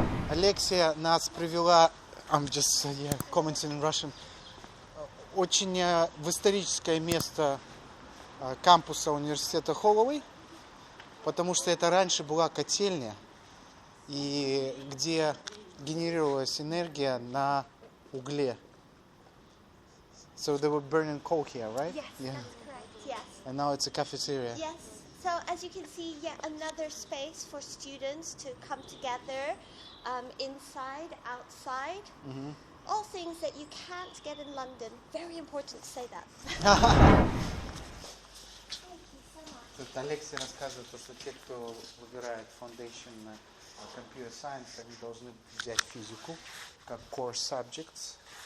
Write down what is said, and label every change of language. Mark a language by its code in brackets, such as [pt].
[ru] Алексия нас привела, [en] I'm just commenting in Russian, [ru] очень в историческое место кампуса университета Holloway, потому что это раньше была котельня, и где генерировалась энергия на угле. [en] So they were burning coal here, right? Yes, Yeah. that's correct. Yes. And now it's a cafeteria. Yes. So as you can see, yet another space for students to come together, inside, outside. All things that you can't get in London. Very important to say that. Thank you so much. [ru] Тут Алексей рассказывает, что те, кто выбирает Foundation Computer Science, они должны взять физику как core subject.